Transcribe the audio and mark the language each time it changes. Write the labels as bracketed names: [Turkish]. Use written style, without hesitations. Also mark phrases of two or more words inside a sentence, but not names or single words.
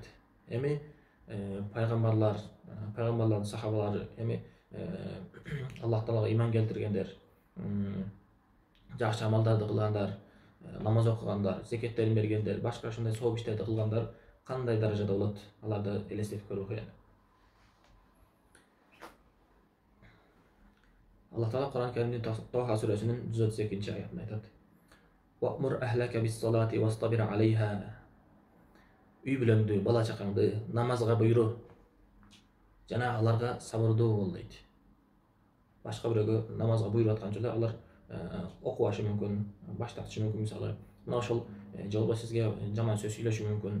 [Kyrgyz] Эми пайгамбарлардын сахабалары, эми Аллах Таалага иман келтиргендер, жакшы амалдарды кылгандар, намаз окугандар, зекеттерин бергендер, башка ушундай сооп иштерди кылгандар кандай даражада болот? Аларды элестетип көрүү кыйын. Аллах Таала Кур'ан Каримдин Тоха сүрөсүнүн 132-аятында айтат. [Arabic] وأمر أهلك بالصلاة واصطبر عليها. [Kyrgyz] Үй бүлөңдү, бала чакаңды намазга буйру, жана аларга сабырдуу бол дейт. башка бирөөгө намазга буйруп аткан учурда алар окубашы мүмкүн, баш тартышы мүмкүн. Мисалы мына ошол же болбосо сизге жаман сөз сүйлөшү мүмкүн.